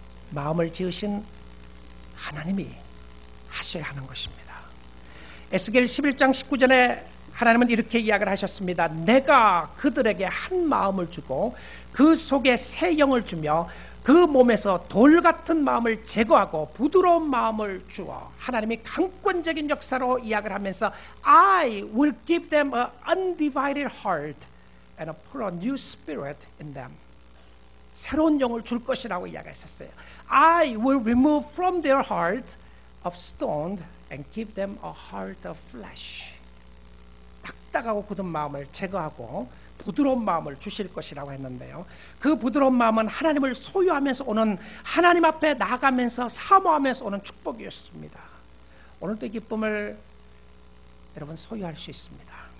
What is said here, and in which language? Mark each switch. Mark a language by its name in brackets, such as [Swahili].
[Korean] 마음을 지으신 하나님이 하셔야 하는 것입니다. 에스겔 11장 19절에 하나님은 이렇게 이야기를 하셨습니다. 내가 그들에게 한 마음을 주고 그 속에 새 영을 주며 그 몸에서 돌 같은 마음을 제거하고 부드러운 마음을 주어. 하나님이 강권적인 역사로 이야기를 하면서 [English] I will give them an undivided heart and put a new spirit in them. [Korean] 새로운 영을 줄 것이라고 이야기했었어요. [English] I will remove from their heart of stone and give them a heart of flesh. [Korean] 딱딱하고 굳은 마음을 제거하고 부드러운 마음을 주실 것이라고 했는데요. 그 부드러운 마음은 하나님을 소유하면서 오는, 하나님 앞에 나가면서 사모하면서 오는 축복이었습니다. 오늘도 이 기쁨을 여러분 소유할 수 있습니다.